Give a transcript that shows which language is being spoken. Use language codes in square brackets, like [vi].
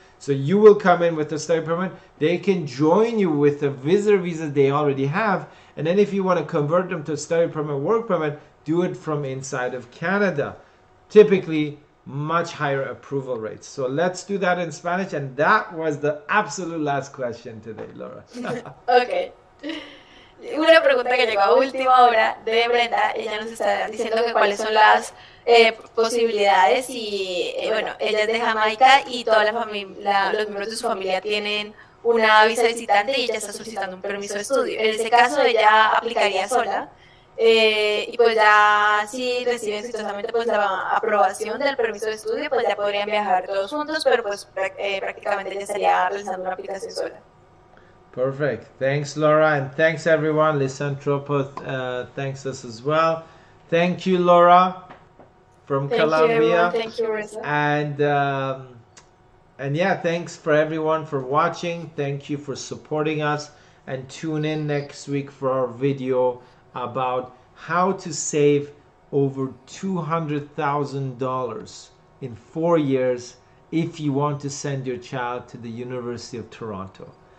[en] So you will come in with a study permit, they can join you with the visitor visa they already have, and then if you want to convert them to a study permit, work permit, do it from inside of Canada. Typically much higher approval rates. So let's do that in Spanish, and that was the absolute last question today, Laura. Okay. [es] Una pregunta que llegó a última hora de Brenda. Ella nos está diciendo que cuáles son las posibilidades y bueno, ella es de Jamaica y toda los miembros de su familia tienen una visa de visitante y ella está solicitando un permiso de estudio. En ese caso ella aplicaría sola y pues ya si reciben exitosamente pues la aprobación del permiso de estudio, pues ya podrían viajar todos juntos, pero pues prácticamente ella estaría realizando una aplicación sola. [en] Perfect. Thanks, Laura, and thanks everyone. Lisantropo thanks us as well. Thank you, Laura, from Colombia. Thank you, Reza. And yeah, thanks for everyone for watching. Thank you for supporting us, and tune in next week for our video about how to save over $200,000 in 4 years if you want to send your child to the University of Toronto.